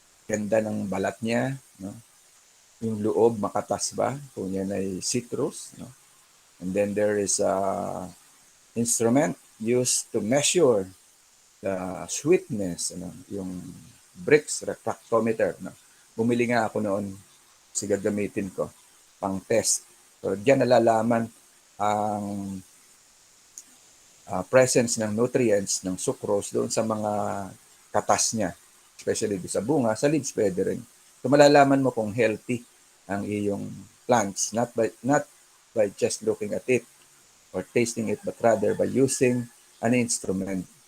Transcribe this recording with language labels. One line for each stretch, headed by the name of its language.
Filipino: Ganda ng balat niya. No? Yung loob, makatas ba? Kung yan ay citrus. No?
English: And then there is a instrument used to measure the sweetness, yung Brix refractometer.
Filipino: No? Bumili nga ako noon, kasi gagamitin ko pang test. So diyan nalalaman ang presence ng nutrients ng sucrose doon sa mga katas niya, especially doon sa bunga, sa leaves pwede rin.
English: So malalaman mo kung healthy ang iyong plants, not by just looking at it or tasting it, but rather by using an instrument.